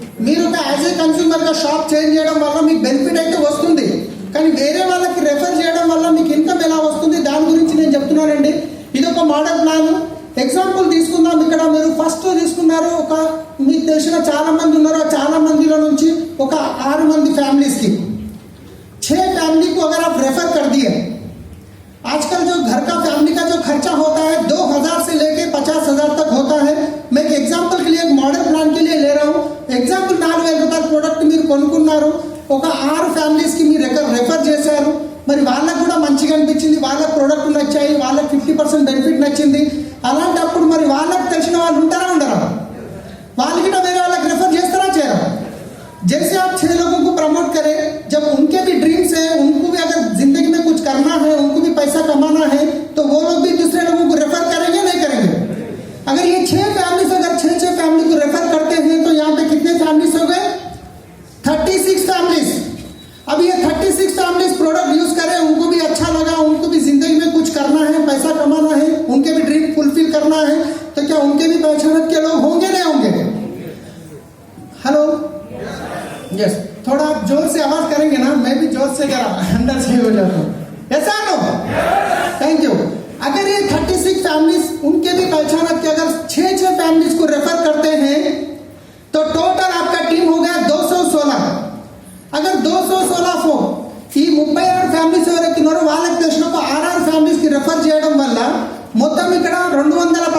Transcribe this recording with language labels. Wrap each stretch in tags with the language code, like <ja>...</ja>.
<te>మీరు ఒక as ఏ కన్స్యూమర్గా shop change చేయడం వల్ల మీకు బెనిఫిట్ అయితే వస్తుంది, కానీ వేరే వాళ్ళకి రెఫర్ చేయడం వల్ల మీకు ఇన్కమ్ ఎలా వస్తుంది దాని గురించి నేను చెప్తున్నానండి. ఇది ఒక మోడల్ ప్లాన్. ఎగ్జాంపుల్ తీసుకుందాం. ఇక్కడ మీరు ఫస్ట్ తీసుకున్నారు, ఒక మీకు తెలిసిన చాలా మంది ఉన్నారు, చాలా మందిలో నుంచి ఒక 6 మంది</te> <hi>फैमिलीज की 6 फैमिली को अगर आप रेफर कर दिए, आजकल जो घर का फैमिली का जो खर्चा होता है 2000 से लेके 50,000 तक होता है. मैं एक एग्जांपल के लिए एक मॉडल प्लान के लिए ले रहा हूँ. एग्जांपल</hi> <te>4000 రూపాయల ప్రోడక్ట్ మీరు కొనుక్కున్నారు, ఒక 6 ఫ్యామిలీస్ కి మీరు రెఫర్ చేశారు. మరి వాళ్ళకు కూడా మంచిగా అనిపించింది, వాళ్ళ ప్రోడక్ట్ నచ్చాయి, వాళ్ళకి 50% బెనిఫిట్ నచ్చింది. అలాంటప్పుడు మరి వాళ్ళకి తెలిసిన వాళ్ళు ఉంటారా ఉండరా? వాళ్ళకి వేరే వాళ్ళకి రెఫర్ చేస్తారా చేయరా?</te> <hi>जैसे आप 6 लोगों को प्रमोट करें, जब उनके भी ड्रीम्स है, उनको भी अगर जिंदगी में कुछ करना है, उनको भी पैसा कमाना है, तो वो लोग भी दूसरे लोगों को रेफर करेंगे नहीं करेंगे? अगर ये 6 फैमिलीज अगर 6 फैमिली को रेफर करते हैं तो यहाँ पे कितने फैमिलीज हो गए? 36 फैमिलीज. अब ये 36 फैमिलीज प्रोडक्ट यूज करें, उनको भी अच्छा लगा, उनको भी जिंदगी में कुछ करना है, पैसा कमाना है, उनके भी ड्रीम फुलफिल करना है, तो क्या उनके भी पहचान के लोग होंगे नहीं होंगे? Hello, yes. थोड़ा आप जोर से आवाज करेंगे ना, मैं भी जोर से करा अंदर से हो जाता हूँ. ऐसा नो? Thank you. अगर ये 36 फैमिलीज उनके भी पहचान के अगर 6 फैमिलीज को रेफर करते हैं तो टोटल आपका टीम हो गया 216. अगर</hi> <te>216 ఫో ఈ 36 ఫ్యామిలీస్ ఎవరైతే ఉన్నారో వాళ్ళకి తెలిసిన ఒక 6 ఫ్యామిలీస్ కి రెఫర్ చేయడం వల్ల మొత్తం ఇక్కడ 200</te>